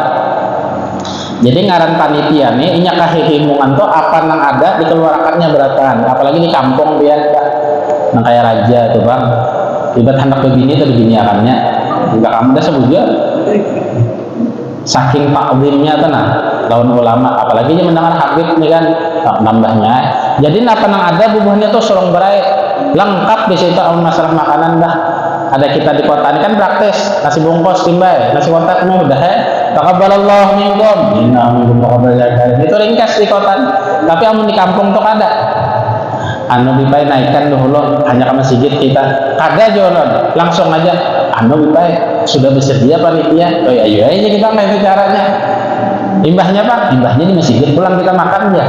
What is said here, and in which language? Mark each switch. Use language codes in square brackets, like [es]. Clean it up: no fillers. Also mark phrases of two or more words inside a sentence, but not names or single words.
[bjn] Jadi ngaran panitia nih inya kahihimungan tuh apa nang ada dikeluarkannya beratan, apalagi di kampung biar nang kayak raja tuh bang ibat hendak begini atau beginiakannya enggak kamu dah sebutnya saking takzimnya tenang lawan ulama, apalagi dia mendengar Habib nih kan nambahnya. Jadi apa nang ada bubuhnya tuh sorong berai lengkap di situ masalah makanan dah. Ada kita di kota ini kan praktis nasi bungkus timbai, nasi kotak mah udah [ar] taqabbalallahu minkum inna minkum taqabbalallahu, [bjn] itu ringkas di kota. Tapi amun di kampung tuh ada anu bipai naikkan dulu hanya ke masjid kita kada jonon langsung aja anu bipai sudah bersedia panitia oh ayo aja kita kayak itu caranya. Imbahnya Pak, imbahnya di masjid pulang kita makan ya.